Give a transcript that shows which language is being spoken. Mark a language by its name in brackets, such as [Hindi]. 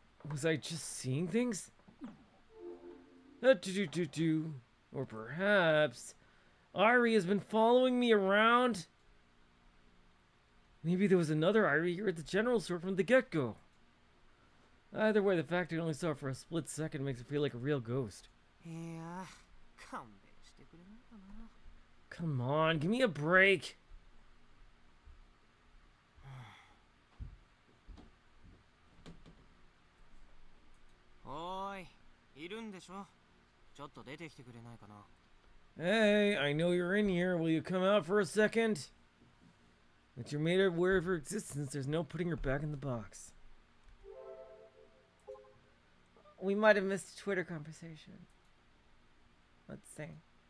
[English] Was I just seeing things? Or perhaps Airi has been following me around. Maybe there was another Airi here at the general store from the get-go. Either way, the fact I only saw her for a split second makes it feel like a real ghost. [Japanese] いや勘弁してくれないかな。 [English] Come on, give me a break. [Japanese] おーい、いるんでしょ？ちょっと出てきてくれないかな。 [English] Hey, I know you're in here. Will you come out for a second? That you're made aware of her existence, there's no putting her back in the box. We might have missed a Twitter conversation. Let's see.